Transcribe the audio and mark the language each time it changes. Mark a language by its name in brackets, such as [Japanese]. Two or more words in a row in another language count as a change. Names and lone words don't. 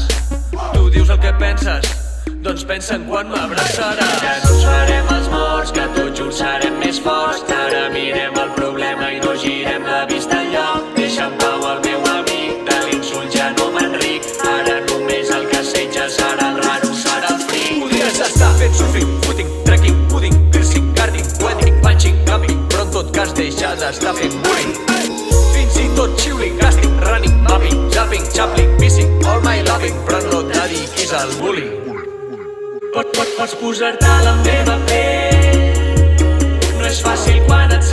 [Catalan] Tu dius el que penses, doncs pensa en quan m'abraçaràs. Ja no ens farem els morts, que tots junts serem més forts. Ara mirem el problema i no girem la vista enlloc. Deixa en pau el meu amic, de l'insult ja no m'enric. Ara només el que assetja serà el raro, serà el fric. Podries estar fent [English] surfing, footing, trekking, pudding, piercing, carding, wedding, punching, camping, [Catalan] però en tot cas deixar d'estar fent bullying. Fins i tot [English] chilling, casting, running, mapping, zapping, chapping, missing, all my loving, [Catalan] però no et dediquis al bullying. Pots posar-te a la meva pell. No és fàcil quan